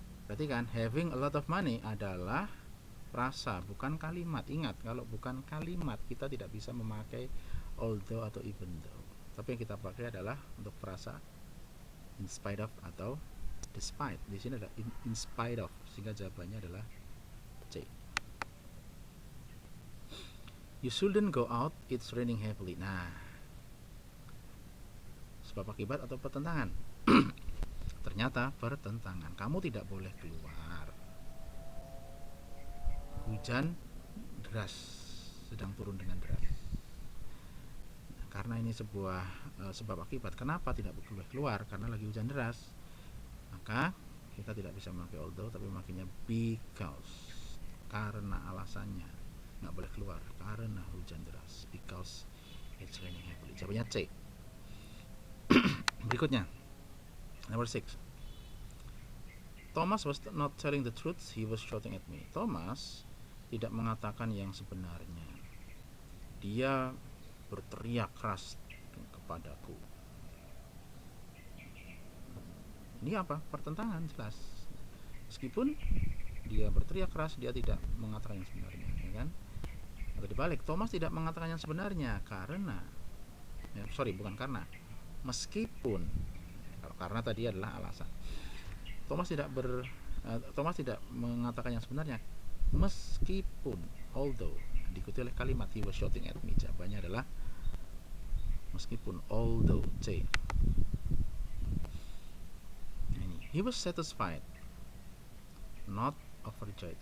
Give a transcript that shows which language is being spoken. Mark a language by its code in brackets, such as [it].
[id] Berarti kan [en] having a lot of money [id] adalah frasa, bukan kalimat. Ingat, kalau bukan kalimat kita tidak bisa memakai although atau even though. Tapi yang kita pakai adalah untuk frasa in spite of atau despite. Di sini adalah in spite of, sehingga jawabannya adalah C. [en] You shouldn't go out, it's raining heavily. [id] Nah, sebab akibat atau pertentangan? Ternyata pertentangan. Kamu tidak boleh keluar, hujan deras, sedang turun dengan deras. Karena ini sebuah sebab akibat. Kenapa tidak boleh keluar? Karena lagi hujan deras. Maka kita tidak bisa memakai although, tapi makanya because. Karena alasannya nggak boleh keluar, karena hujan deras, [en] because it's raining heavily. [id] Jawabannya C. Berikutnya, [en] number 6. Thomas was not telling the truth, he was shouting at me. [id] Thomas tidak mengatakan yang sebenarnya, dia berteriak keras kepadaku. Ini apa? Pertentangan jelas. Meskipun dia berteriak keras, dia tidak mengatakan yang sebenarnya, ya kan? Atau dibalik, Thomas tidak mengatakan yang sebenarnya karena bukan karena meskipun, karena tadi adalah alasan. Thomas tidak mengatakan yang sebenarnya, meskipun, although, diikuti oleh kalimat [en] he was shouting at me. [id] Jawabannya adalah meskipun, although, C. Ini [en] he was satisfied, not overjoyed.